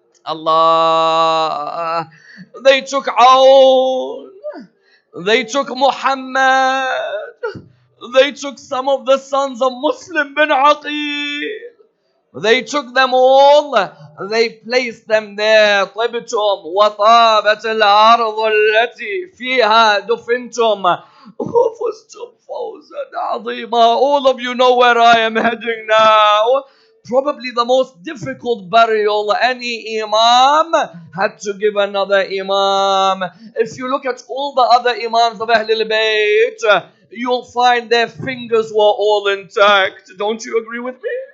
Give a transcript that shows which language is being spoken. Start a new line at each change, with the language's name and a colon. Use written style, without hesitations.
English: Allah. They took Aoun. They took Muhammad. They took some of the sons of Muslim bin Aqil. They took them all, they placed them there.
Arabic: طبتم وطابت الأرض التي فيها دفنتم وفزتم فوزا عظيما.
English: All of you know where I am heading now. Probably the most difficult burial any imam had to give another imam. If you look at all the other imams of Ahlul Bayt, you'll find their fingers were all intact. Don't you agree with me?